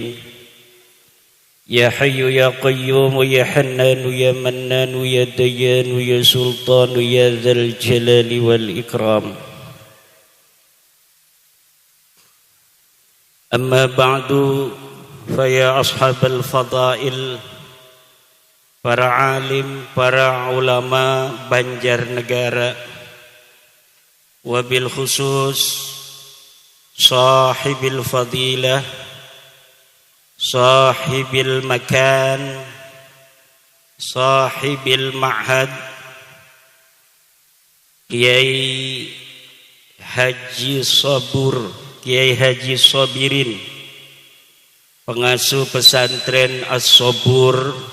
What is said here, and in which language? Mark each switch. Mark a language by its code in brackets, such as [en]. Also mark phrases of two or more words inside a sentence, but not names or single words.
[ar] يا حي يا قيوم يا حنان يا منان يا ديان يا سلطان يا ذا الجلال والإكرام. أما بعد فيا أصحاب الفضائل, [jv] para alim, para ulama Banjarnegara, [ar] وبالخصوص صاحب الفضيلة، صاحب المكان، صاحب المعهد, Kiai Haji Sabur, Kiai Haji Sabirin, [jv] pengasuh pesantren [ar] As-Sabur,